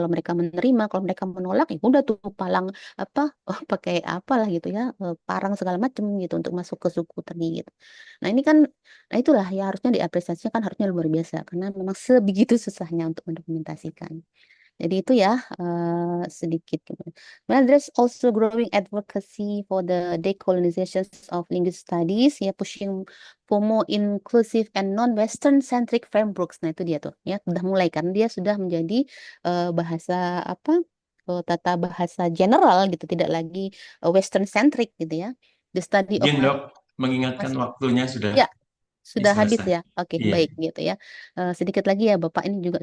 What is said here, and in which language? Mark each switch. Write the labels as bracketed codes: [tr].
[id] Kalau mereka menerima, kalau mereka menolak, ya udah tuh palang apa pakai apalah gitu ya, parang segala macam gitu untuk masuk ke suku tadi gitu. Nah ini kan, nah itulah ya harusnya diapresiasikan kan harusnya luar biasa karena memang sebegitu susahnya untuk mendokumentasikan. Jadi itu ya sedikit. [en] Well, there's also growing advocacy for the decolonization of linguistic studies, ya pushing for more inclusive and non-Western centric frameworks. [id] Nah itu dia tuh, ya sudah mulai kan dia sudah menjadi bahasa apa tata bahasa general gitu, tidak lagi Western centric gitu ya. [en] The study of [id] Izin dok, mengingatkan masih waktunya sudah ya sudah habis selesai. ya. Oke, Iya. baik gitu ya. Sedikit lagi ya Bapak, ini juga